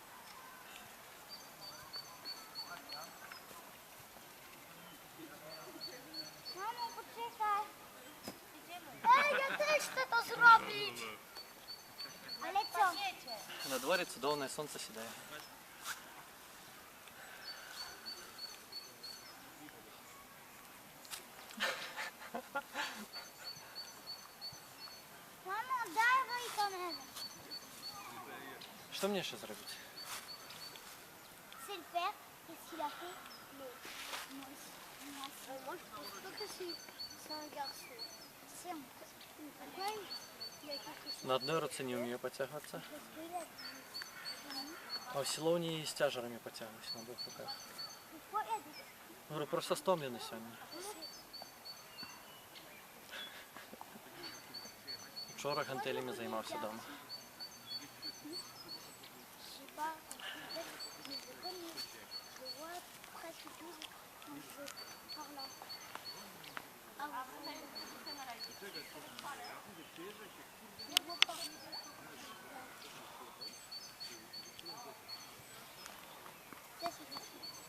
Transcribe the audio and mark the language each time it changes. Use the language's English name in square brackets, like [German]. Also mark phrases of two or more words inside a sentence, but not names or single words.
[Polish] Mamo, poczekaj. Ej, ja też chcę to zrobić. Ale co? [Ukrainian] На дворі цудовне сонце сідає. [Polish] Mamo, dawaj kamerę. [Ukrainian] Що мені ще зробити? [French] C'est le père. Qu'est-ce qu'il a fait? Moi, je pense pas que c'est un garçon. C'est un... Pourquoi il y a quelque chose? [Ukrainian] На одній руці не вмію потягуватися, [French] Parce qu'il a... [Ukrainian] а в силовні з тяжерами потягуюсь на двох руках. [French] Pourquoi il y a des... [Ukrainian] Говорю, просто стомлений сьогодні. Вчора гантелями займався вдома. [French] Je sais pas, peut-être je les connais. Je vois presque tous quand je par là. Ah, ouais. Je vois pas. Ça, c'est facile.